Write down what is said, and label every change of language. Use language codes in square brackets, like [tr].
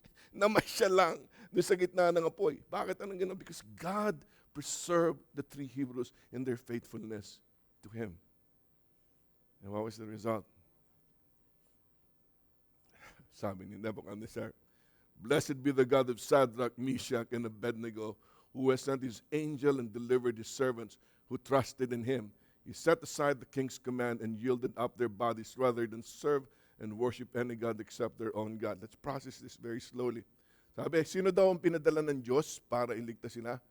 [tl] Namasya lang dun sa gitna ng apoy. Bakit anong gano'n? [en] Because God preserved the 3 Hebrews in their faithfulness to Him. And what was the result? [tl] Sabi ni Nebuchadnezzar, [en] "Blessed be the God of Shadrach, Meshach, and Abednego, who has sent His angel and delivered His servants who trusted in Him. He set aside the king's command and yielded up their bodies rather than serve and worship any God except their own God." Let's process this very slowly. [tl] Sabi, sino daw ang pinadala ng Diyos para iligtas sila?